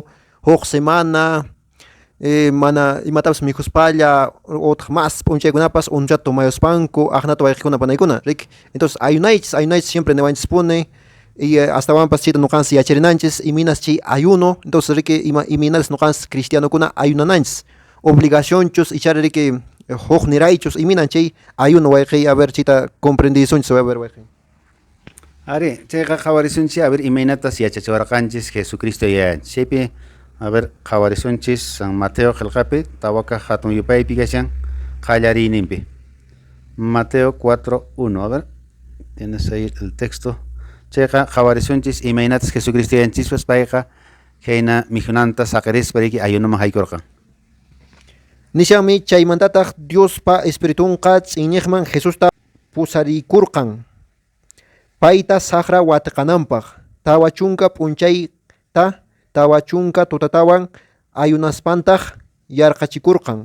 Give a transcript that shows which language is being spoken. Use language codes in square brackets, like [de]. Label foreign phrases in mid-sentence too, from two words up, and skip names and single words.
[qu] huk semana mana imatapas mijuspalla otaq mas p'unchaykunapas unchata tumayuspanku aqnata wayqikuna panaykuna rik entonces ayunaychis siempre niwanchispuni [es] y hasta [qu] chayta noqanchis yacharinanchis iminas chay ayuno entonces rik iminatas noqanchis cristianokuna ayunananchis obligacionchus ichari rik huk niraychus iminan chay ayuno wayqi [es] a ver [qu] chayta comprendisunchis [es] a ver [qu] wayqi. Ari, chayqa qhawarisunchis [es] a ver [qu] imaynatas yachachiwarqanchis Jesucristo yayanchis. Chaypi [es] a ver [qu] qhawarisunchis San Mateo qillqapi tawaka hatun yupaypi kashan qallariyninpi. Mateo 4:1. [es] A ver, tienes ahí el texto. [qu] Chayqa qhawarisunchis imaynatas Jesucristo yayanchispas payqa khayna mijunanta saqarispa riki ayunuman haykurqan. Nishami chaymantataq Diospa espiritunqa tz'inniqman Jesusta pusarikurqan. Payta saqra watqananpaq tawa chunka p'unchayta tawa chunka tutatawan ayunaspantaq yarqachikurqan.